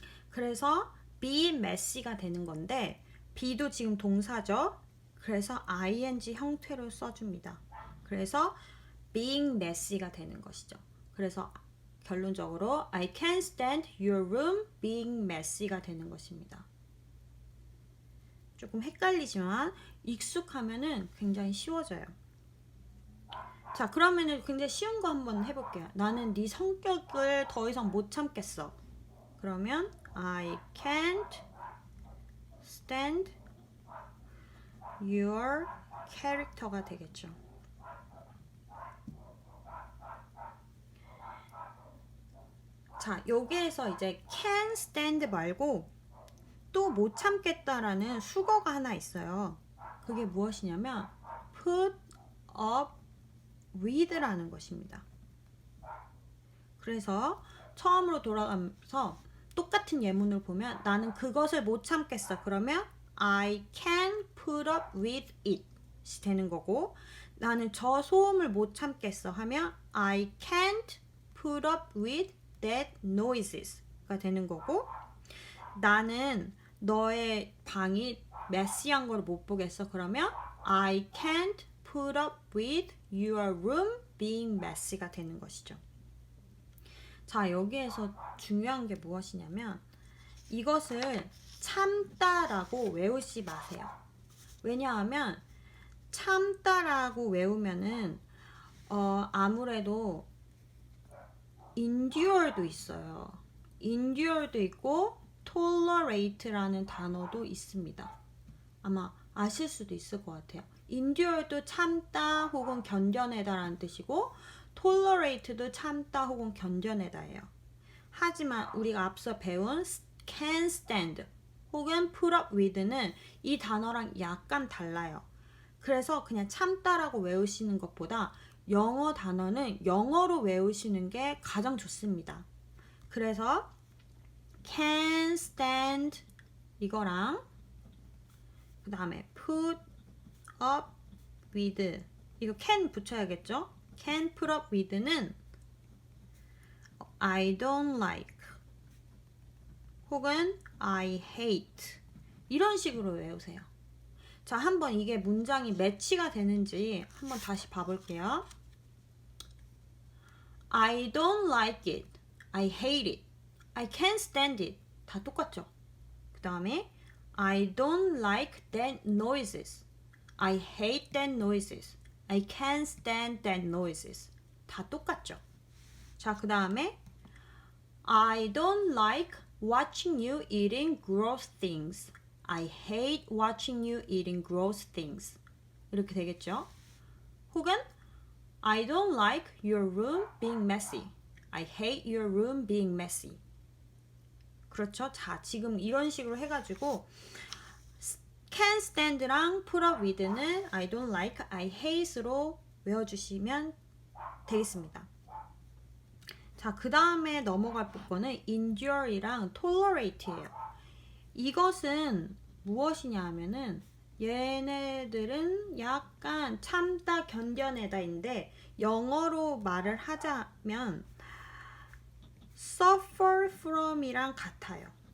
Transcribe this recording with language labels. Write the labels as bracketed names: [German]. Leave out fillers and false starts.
[Korean] 그래서 be messy가 되는 건데 be도 지금 동사죠. 그래서 ing 형태로 써줍니다. 그래서 being messy가 되는 것이죠. 그래서 결론적으로 [English] I can't stand your room being messy가 [Korean] 되는 것입니다. 조금 헷갈리지만 익숙하면은 굉장히 쉬워져요. 자, 그러면은 굉장히 쉬운 거 한번 해볼게요. 나는 네 성격을 더 이상 못 참겠어. 그러면 [English] I can't stand your character가 [Korean] 되겠죠. 자, 여기에서 이제 can stand 말고 또 못 참겠다라는 수거가 하나 있어요. 그게 무엇이냐면 put up with라는 것입니다. 그래서 처음으로 돌아가면서 똑같은 예문을 보면 나는 그것을 못 참겠어. 그러면 [English] I can put up with it [Korean] 이 되는 거고, 나는 저 소음을 못 참겠어 하면 [English] I can't put up with that noises [Korean] 가 되는 거고, 나는 너의 방이 메시한 걸 못 보겠어. 그러면 [English] I can't put up with your room being messy가 [Korean] 되는 것이죠. 자, 여기에서 중요한 게 무엇이냐면 이것을 참다라고 외우지 마세요. 왜냐하면 참다라고 외우면은 아무래도 endure도 있어요. endure도 있고 tolerate라는 단어도 있습니다. 아마 아실 수도 있을 것 같아요. endure도 참다 혹은 견뎌내다라는 뜻이고 tolerate도 참다 혹은 견뎌내다예요. 하지만 우리가 앞서 배운 can stand 혹은 put up with는 이 단어랑 약간 달라요. 그래서 그냥 참다라고 외우시는 것보다 영어 단어는 영어로 외우시는 게 가장 좋습니다. 그래서 can stand 이거랑 그 다음에 put up with 이거 can 붙여야겠죠? can put up with는 I don't like 혹은 I hate 이런 식으로 외우세요. 자, 한번 이게 문장이 매치가 되는지 한번 다시 봐볼게요. [English] I don't like it. I hate it. I can't stand it. [Korean] 다 똑같죠? 그 다음에 [English] I don't like that noises. I hate that noises. I can't stand that noises. [Korean] 다 똑같죠? 자, 그 다음에 [English] I don't like watching you eating gross things. I hate watching you eating gross things. [Korean] 이렇게 되겠죠? 혹은 [English] I don't like your room being messy. I hate your room being messy. [Korean] 그렇죠? 자, 지금 이런 식으로 해가지고 can stand랑 put up with는 I don't like, I hate로 외워주시면 되겠습니다. 자, 그 다음에 넘어갈 거는 endure이랑 tolerate예요. 이것은 무엇이냐 하면은 얘네들은 약간 참다 견뎌내다인데 영어로 말을 하자면 suffer from이랑 같아요.